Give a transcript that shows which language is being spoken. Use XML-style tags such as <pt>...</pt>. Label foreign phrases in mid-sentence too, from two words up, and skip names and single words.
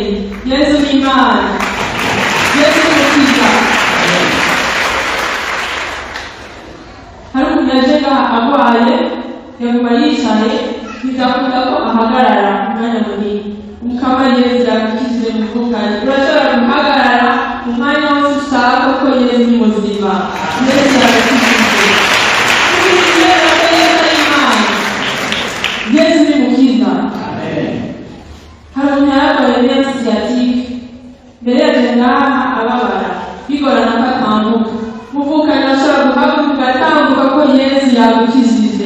<rw>yezu n'imana yezu n'umukiza. hari umuntu yaje ngaha agwaye yaguma yicaye bidakunda ko ahagarara umwanya munini umukama yezu yagukijije muvukanyi urashobora guhagarara umwanya wose ushaka kuko yezu ni muzima. yezu yagukijije yezu ni mukiza. hari umuntu yararwaye neza siyatike mbere yaje ngaha ababara bigorana ko atambuka muvukanyi ashobora guhaguruka ugatambuka ko yezu yagukijije.</rw>